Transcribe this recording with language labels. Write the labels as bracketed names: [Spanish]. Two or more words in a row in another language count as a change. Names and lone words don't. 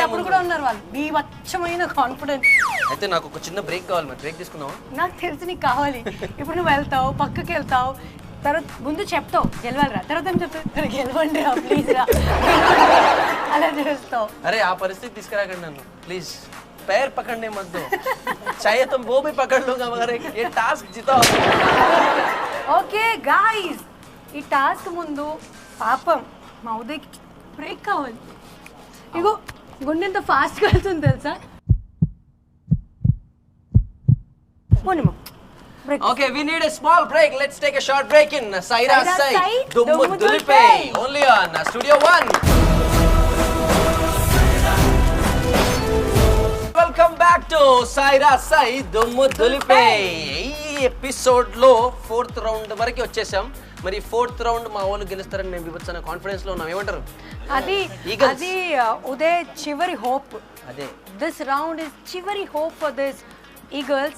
[Telugu] అప్పుడు కూడా ఉన్నారు వాళ్ళు బీభత్సమైన కాన్ఫిడెన్స్. అయితే నాకు ఒక చిన్న బ్రేక్ కావాలి, మరి బ్రేక్ తీసుకుందాం. నాకు తెలిసి నీకు కావాలి. ఇప్పుడు నువ్వు వెళ్తావు, పక్కకి వెళ్తావు, తర్వాత ముందు చెప్తావు గెలవాలిరా, తర్వాత ఏం చెప్తావు గెలవండి రా ప్లీజ్ రా అలా చేస్తావు. అరే ఆ పరిస్థితి తీసుకురాకండి నన్ను ప్లీజ్. [Hindi] पैर पकड़ने मत दो, चाहे तुम वो भी पकड़ लूंगा मगर ये टास्क जिताओ. [English] okay guys, [Telugu] ఈ టాస్క్ ముందు పాపం మా ఉదయ్కి బ్రేక్ కావాలి. ఇగో గుండె ఎంత ఫాస్ట్గా వెళ్తుంది తెలుసా? పోనిమా బ్రేక్. [English] Okay, we need a small break. Let's take a short break in Saira Sai Dummu Dulpe. Only on Studio One. Welcome back to Saira Sai Dummu Dulpe. [Telugu] ఈ ఎపిసోడ్ లో 4th రౌండ్ వరకు వచ్చేసాం. మరి 4th రౌండ్ మా వాళ్ళు గెలుస్తారని మేము వివచ్చన కాన్ఫిడెన్స్ లో ఉన్నాం. ఏమంటారు? అది ఉదయ్ చివరి హోప్. అదే [English] this round is చివరి hope for this eagles.